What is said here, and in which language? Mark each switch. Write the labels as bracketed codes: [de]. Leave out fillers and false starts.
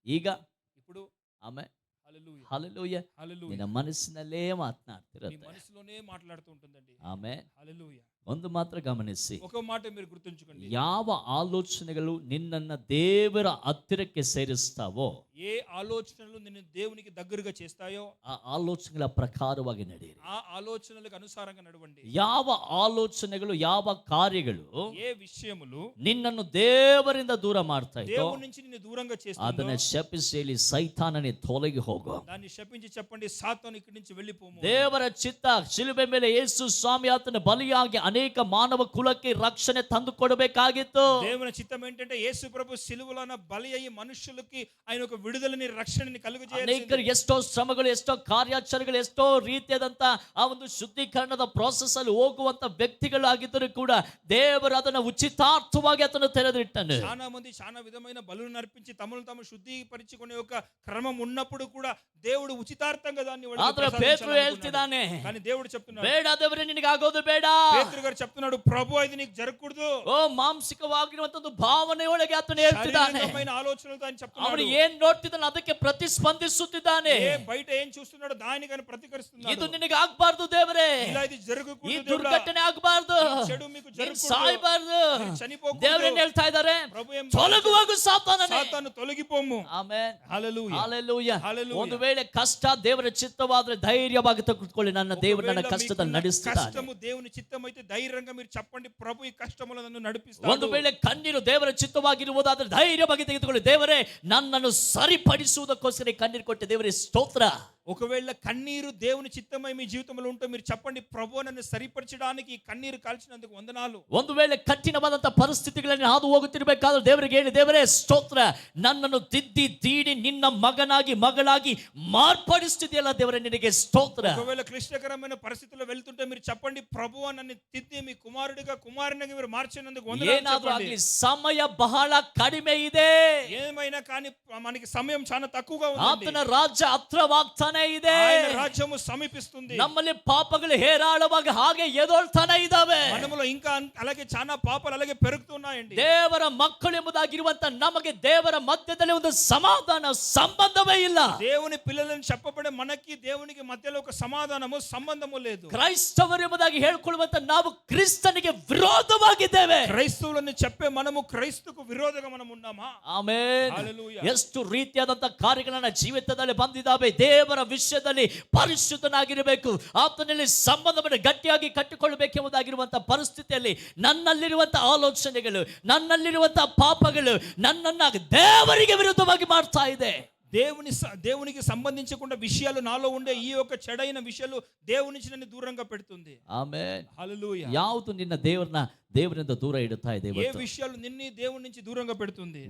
[kn] ಈಗ [te] ఇప్పుడు [kn] ಆಮೆನ್. [te] హల్లెలూయా. [kn] ಹಲ್ಲೆಲೂಯಾ. [te] హల్లెలూయా. [kn] ನಿನ್ನ ಮನಸ್ಸಿನಲ್ಲೇ [te] నీ [kn] ಮಾತನಾಡ್ತಿರುತ್ತೆ. [te] మనసులోనే మాట్లాడుతూ ఉంటుందండి. [kn] ಆಮೆನ್. [te] హల్లెలూయా. [kn] ಒಂದು ಮಾತ್ರ ಗಮನಿಸಿ, [te] ఒక మాట మీరు గుర్తుంచుకోండి. [kn] ಯಾವ ಆಲೋಚನೆಗಳು ನಿನ್ನನ್ನ ದೇವರ ಹತ್ತಿರಕ್ಕೆ ಸೇರಿಸ್ತಾವೋ [te] ఏ ఆలోచనలు నిన్ను దేవునికి దగ్గరగా చేస్తాయో [kn] ಆ ಆಲೋಚನೆಗಳ ಪ್ರಕಾರವಾಗಿ ನಡೆಯಿರಿ. [te] ఆ ఆలోచనలకు అనుసారంగా నడవండి. [kn] ಯಾವ ಆಲೋಚನೆಗಳು, ಯಾವ ಕಾರ್ಯಗಳು [te] ఏ విషయములు [kn] ನಿನ್ನನ್ನು ದೇವರಿಂದ ದೂರ ಮಾಡ್ತಾ ಇದ್ದೋ [te] దేవుని నుంచి నిన్ను దూరంగా చేస్తుందో [kn] ಅದನ್ನ ಶಪಿಸಿ ಹೇಳಿ, ಸೈತಾನನೇ ತೊಲಗಿ ಹೋಗು. [te] దాన్ని శపించి చెప్పండి, సాతాను ఇక్కడి నుంచి వెళ్ళిపోము. [kn] ದೇವರ ಚಿತ್ತ ಶಿಲುಬೆ ಮೇಲೆ ಯೇಸು ಸ್ವಾಮಿ ಆತನ ಬಲಿಯಾಗಿ ಅನೇಕ ಮಾನವ ಕುಲಕ್ಕೆ ರಕ್ಷಣೆ ತಂದು ಕೊಡಬೇಕಾಗಿತ್ತು. [te] దేవుని చిత్తం ఏంటంటే యేసు ప్రభు సిలువలోన బలి అయ్యి మనుషులకి ఆయన ఒక విడుదలని, రక్షణని కలుగజేయాలి. [kn] ಅನೇಕರು ಎಷ್ಟೋ ಶ್ರಮಗಳು, ಎಷ್ಟೋ ಕಾರ್ಯಾಚರಣೆಗಳು, ಎಷ್ಟೋ ರೀತಿಯಾದಂತ ಆ ಒಂದು ಶುದ್ಧೀಕರಣದ ಪ್ರಾಸೆಸ್ ಅಲ್ಲಿ ಹೋಗುವಂತ ವ್ಯಕ್ತಿಗಳಾಗಿದ್ದರೂ ಕೂಡ ದೇವರು ಅದನ್ನ ಉಚಿತಾರ್ಥವಾಗಿ ಅದನ್ನು ತೆರೆದಿಟ್ಟನು. [te] చాలా మంది చాలా విధమైన బలులను అర్పించి తమను తాము శుద్ధీకరించుకునే ఒక క్రమం ఉన్నప్పుడు కూడా దేవుడు ఉచితార్థంగా దాన్ని వాళ్ళకి [kn] ಆದ್ರೆ ಪೇತ್ರರು [te] ప్రసాదించాలనుకున్నాడు. [kn] ಹೇಳ್ತಿದ್ದಾನೆ, [te] కానీ దేవుడు చెప్తున్నాడు, [kn] ಬೇಡ ದೇವರೇ, ನಿನಗೆ ಆಗೋದು ಬೇಡ. [te] ಪೇತ್ರರು గారు చెప్తున్నాడు, ప్రభు ఇది నీకు జరగకూడదు. [kn] ಓ ಮಾಂಸಿಕವಾಗಿರುವಂತದ್ದು ಭಾವನೆ ಒಳಗೆ ಆತನು ಹೇಳ್ತಿದ್ದಾನೆ. [te] శారీరకమైన ఆలోచనలతో ఆయన [kn] ಅವನು [te] చెప్తున్నాడు. [kn] ಏನ್ ನೋಡ್ತಿದ್ದಾನೆ ಅದಕ್ಕೆ ಪ್ರತಿಸ್ಪಂದಿಸುತ್ತಿದ್ದಾನೆ. [te] బయట ఏం చూస్తున్నాడో దానికి ఆయన ప్రతికరిస్తున్నాడు. [kn] ಇದು ನಿನಗೆ ಆಗ್ಬಾರ್ದು ದೇವರೇ, [te] ఇలా ఇది [kn] ಈ [te] జరగకూడదు దేవుడా. [kn] ದುರ್ಘಟನೆ ಆಗ್ಬಾರ್ದು, [te] ఈ చెడు మీకు [kn] ನೀನು [te] జరగకూడదు. [kn] ಸಾಯಬಾರ್ದು. [te] మీరు చనిపోకూడదు. [kn] ದೇವರೇನ್ ಹೇಳ್ತಾ ಇದ್ದಾರೆ, [te] ప్రభు ఏం [kn] ತೊಲಗುವಾಗ ಸಾತಾನನೇ. [te] సాతాను తొలగిపోము. [kn] ಆಮೆನ್. [te] హల్లెలూయా. [kn] ಹಲ್ಲೆಲೂಯಾ. ಹಲ್ಲೆಲೂಯಾ. ಒಂದು ವೇಳೆ ಕಷ್ಟ ದೇವರ ಚಿತ್ತವಾದ್ರೆ ಧೈರ್ಯವಾಗಿ ತೆಗೆದುಕೊಳ್ಳಿ, ನನ್ನ ದೇವರು ನನ್ನ [te] ఒకవేళ [kn] ಕಷ್ಟದಲ್ಲಿ [te] మీకున్న [kn] ನಡೆಸ್ತಾನೆ. [te] కష్టము దేవుని చిత్తం అయితే ధైర్యంగా మీరు చెప్పండి, ప్రభు ఈ కష్టములో నన్ను [kn] ಒಂದು [te] నడిపిస్తాడు. [kn] ವೇಳೆ ಕಣ್ಣೀರು ದೇವರ ಚಿತ್ತವಾಗಿರುವುದಾದ್ರೆ ಧೈರ್ಯವಾಗಿ ತೆಗೆದುಕೊಳ್ಳಿ, ದೇವರೇ ನನ್ನನ್ನು ಸರಿಪಡಿಸುವುದಕ್ಕೋಸ್ಕರ ಈ ಕಣ್ಣೀರು ಕೊಟ್ಟೆ, ದೇವರೇ ಸ್ತೋತ್ರ. [te] ఒకవేళ కన్నీరు దేవుని చిత్తమై మీ జీవితంలో ఉంటే మీరు చెప్పండి, ప్రభు నన్ను సరిపరచడానికి ఈ కన్నీరు కాల్చినందుకు వందనాలు. [kn] ಒಂದು ವೇಳೆ ಕಠಿಣವಾದಂತ ಪರಿಸ್ಥಿತಿಗಳನ್ನು ಹಾದು ಹೋಗುತ್ತಿರಬೇಕಾದ್ರೆ ದೇವರಿಗೆ ಹೇಳಿ, ದೇವರೇ ಸ್ತೋತ್ರ, ನನ್ನನ್ನು ತಿದ್ದಿ ತೀಡಿ ನಿನ್ನ ಮಗನಾಗಿ ಮಗಳಾಗಿ ಮಾರ್ಪಡಿಸ್ತಿದೆಯಲ್ಲ ದೇವರೇ, ನಿನಗೆ ಸ್ತೋತ್ರ. [te] ఒకవేళ క్లిష్టకరమైన పరిస్థితుల్లో వెళ్తుంటే మీరు చెప్పండి, ప్రభువా నన్ను తిద్ది మీ కుమారుడిగా కుమారునిగా మీరు మార్చినందుకు వందనాలు [kn] ಏನಾದ್ರೂ [te] చెప్పండి. [kn] ಆಗ್ಲಿ, ಸಮಯ ಬಹಳ ಕಡಿಮೆ ಇದೆ. [te] ఏమైనా కానీ మనకి సమయం చాలా తక్కువగా ఉంది. [kn] ಆತನ ರಾಜ್ಯ ಹತ್ರವಾಗ್ತಾನೆ ಇದೆ. [te] ఆయన రాజ్యము సమీపిస్తుంది. [kn] ನಮ್ಮಲ್ಲಿ ಪಾಪಗಳು ಹೇರಾಳವಾಗಿ ಹಾಗೆ ಎದೊಳ್ತಾನೆ ಇದ್ದಾವೆ. [te] మనములో ఇంకా అలాగే చాలా పాపాలు అలాగే పెరుగుతున్నాయండి. [kn] ದೇವರ ಮಕ್ಕಳು ಎಂಬುದಾಗಿರುವಂತ ನಮಗೆ ದೇವರ ಮಧ್ಯದಲ್ಲಿ ಒಂದು ಸಮಾಧಾನ ಸಂಬಂಧವೇ ಇಲ್ಲ. [te] దేవుని పిల్లలను చెప్పబడే మనకి దేవునికి మధ్యలో ఒక సమాధానము సంబంధము లేదు. [kn] ಕ್ರೈಸ್ತವರು ಎಂಬುದಾಗಿ ಹೇಳಿಕೊಳ್ಳುವಂತ ನಾವು ಕ್ರಿಸ್ತನಿಗೆ ವಿರೋಧವಾಗಿದ್ದೇವೆ. [te] క్రైస్తవులను చెప్పే మనము క్రైస్తుకు విరోధంగా మనం ఉన్నామా? [kn] ಆಮೆನ್. [te] హల్లెలూయా. [kn] ಎಷ್ಟು ರೀತಿಯಾದಂತ ಕಾರ್ಯಗಳನ್ನ ಜೀವಿತದಲ್ಲಿ ಬಂದಿದ್ದಾವೆ. ದೇವರ ವಿಷಯದಲ್ಲಿ ಪರಿಶುದ್ಧನಾಗಿರಬೇಕು, ಆತನಲ್ಲಿ ಸಂಬಂಧವನ್ನು ಗಟ್ಟಿಯಾಗಿ ಕಟ್ಟಿಕೊಳ್ಳಬೇಕೆಂಬುದಾಗಿರುವಂತಹ ಪರಿಸ್ಥಿತಿಯಲ್ಲಿ ನನ್ನಲ್ಲಿರುವಂತಹ ಆಲೋಚನೆಗಳು, ನನ್ನಲ್ಲಿರುವಂತಹ ಪಾಪಗಳು ನನ್ನನ್ನ ದೇವರಿಗೆ ವಿರುದ್ಧವಾಗಿ ಮಾಡ್ತಾ ಇದೆ. [te] దేవునికి సంబంధించకుండా విషయాలు నాలో ఉండే ఈ యొక్క చెడైన విషయాలు దేవుని నుంచి నన్ను దూరంగా పెడుతుంది. [kn] ಆಮೆನ್. [te] హల్లెలూయా. [kn] ಯಾವುದು ನಿನ್ನ ದೇವರಿಂದ ದೂರ ಇಡುತ್ತಾ ಇದೆ? [te] ఏ విషయాలు నిన్ను దేవుని నుంచి దూరంగా పెడుతుంది?